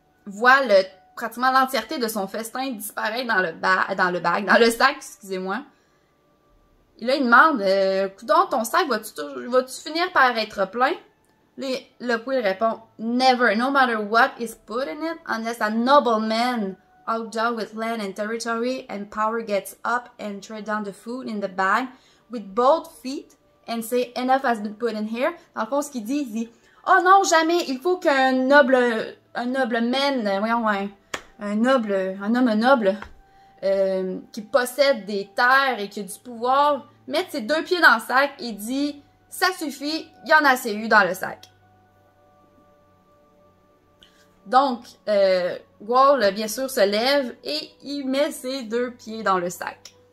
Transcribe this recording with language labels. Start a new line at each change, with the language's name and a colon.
French: voit pratiquement l'entièreté de son festin disparaît dans le sac, excusez-moi. Et là, il demande, coudonc, ton sac, vas-tu finir par être plein? Le Pwyll répond,
English: never, no matter what is put in it, unless a nobleman outdone with land and territory and power gets up and tread down the food in the bag with both feet and say, enough has been put in here.
French: Dans le fond, ce qu'il dit, oh non, jamais, il faut qu'un noble man, voyons, un homme noble, qui possède des terres et qui a du pouvoir, mettre ses 2 pieds dans le sac et dit « Ça suffit, il y en a assez eu dans le sac. » Donc, Gwawl, bien sûr, se lève et il met ses 2 pieds dans le sac.